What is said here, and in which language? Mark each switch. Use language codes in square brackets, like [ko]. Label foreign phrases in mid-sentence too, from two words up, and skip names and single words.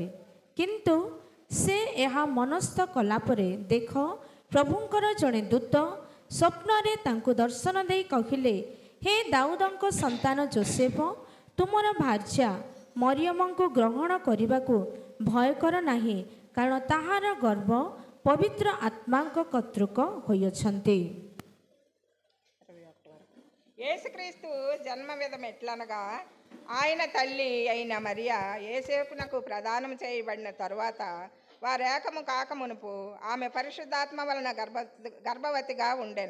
[or] କିନ୍ତୁ ସେ ଏହା ମନସ୍ଥ କଲାପରେ ଦେଖ, ପ୍ରଭୁଙ୍କର ଜଣେ ଦୂତ ସ୍ୱପ୍ନରେ ତାଙ୍କୁ ଦର୍ଶନ ଦେଇ କହିଲେ, ହେ ଦାଉଦଙ୍କ ସନ୍ତାନ ଯୋସେଫ, ତୁମର ଭାର୍ଯ୍ୟା ମରିୟମଙ୍କୁ ଗ୍ରହଣ କରିବାକୁ ଭୟ କର ନାହିଁ, କାରଣ ତାହାର ଗର୍ଭ ପବିତ୍ର ଆତ୍ମାଙ୍କ କର୍ତ୍ତୃକ ହୋଇଅଛନ୍ତି। [te] యేసుక్రీస్తు జన్మ విధం ఎట్లనగా, ఆయన తల్లి అయిన మరియా యేసేపునకు ప్రదానం చేయబడిన తరువాత వారేకము కాకమునుపు ఆమె పరిశుద్ధాత్మ వలన గర్భవతిగా ఉండెను.